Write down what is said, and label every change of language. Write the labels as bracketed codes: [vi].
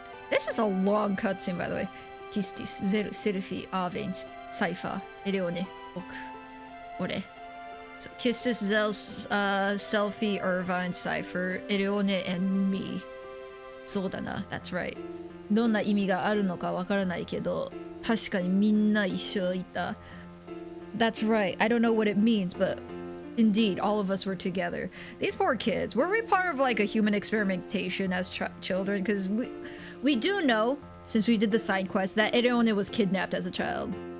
[en] This is a long cutscene, by the way. [ja] Kistis, Zeru, Selfie, Arvin, Cypher, Ereone, Ok, Ore. [en] So Kistis, Zels, Selfie, Irvine, Cypher, Ereone, and me. [ja] そうだな, [en] that's right. [ja] どんな意味があるのかわからないけど、確かにみんな一緒いた. [en] That's right. I don't know what it means, but indeed, all of us were together. These poor kids. Were we part of like a human experimentation as children? Because we do know, since we did the side quest, that Ereone was kidnapped as a child.